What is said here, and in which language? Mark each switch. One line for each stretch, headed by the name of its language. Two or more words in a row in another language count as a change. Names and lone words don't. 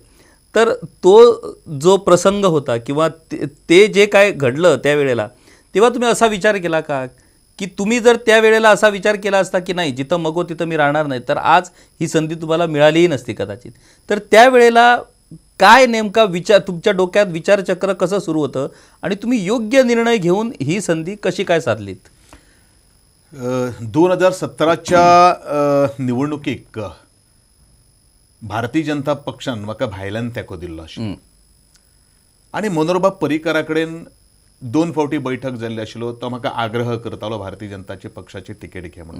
Marathi: तर तो जो प्रसंग होता किंवा ते जे काय घडलं त्यावेळेला, तेव्हा तुम्ही असा विचार केला का की तुम्ही जर त्यावेळेला असा विचार केला असता की नाही जिथं मगो तिथं मी राहणार नाही तर आज ही संधी तुम्हाला मिळालीही नसती कदाचित. तर त्यावेळेला काय नेमका विचार तुमच्या डोक्यात विचारचक्र कसं सुरू होतं आणि तुम्ही योग्य निर्णय घेऊन ही संधी कशी काय साधलीत?
Konkani: 2017च्या निवडणुकीक भारतीय जनता पक्षान म्हाका भायल्यान तेंको दिल्लो आशिल्लो आनी मनोहरबाब पर्रीकारा कडेन 2 फावटी बैठक जाल्ली आशिल्लो. तो म्हाका आग्रह करतालो भारतीय जनता पक्षाची तिकेट घे म्हणून.